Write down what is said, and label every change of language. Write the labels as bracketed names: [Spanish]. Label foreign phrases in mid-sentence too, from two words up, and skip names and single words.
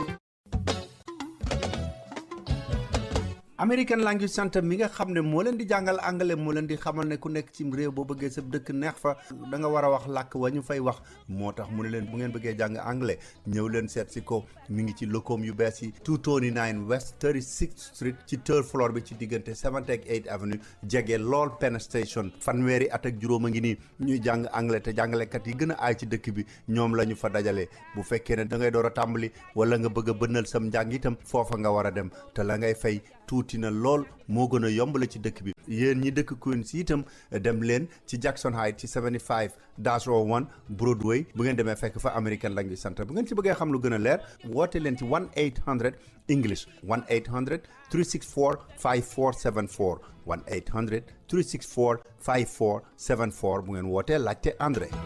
[Wolof] American Language Center mi nga xam ne moo leen di jàngal anglais moo leen di xamal ne ku nekk ci réew boo bëggee sa dëkk neex fa da nga war a wax làkk wa ñu fay wax moo tax mu ne leen bu ngeen bëggee jàng anglais ñëw leen seet si ko mi ngi ci locom yu bees yi 229 West 36th Street ci [English] third floor [Wolof] bi ci diggante 7th ak 8th Avenue jege lool Penn Station fanweeri at ak juróom a ngi nii ñuy jàng anglais te jàngalekat yi gën a aay ci dëkk bi ñoom la ñu fa dajale bu fekkee ne da ngay door a tàmbali wala nga bëgg a bënnal sam njàng itam foofa nga war a dem te la ngay fay tuuti na lool moo gën a yomb la ci dëkk bi yéen ñi dëkk Queens itam dem leen ci Jackson Heights ci 75-01 Broadway bu ngeen demee fekk fa American Language Center bu ngeen ci bëggee xam lu gën a leer woote leen ci 1-800 English 1-800 364 5474 1-800 364 5474 bu ngeen wootee laajte André.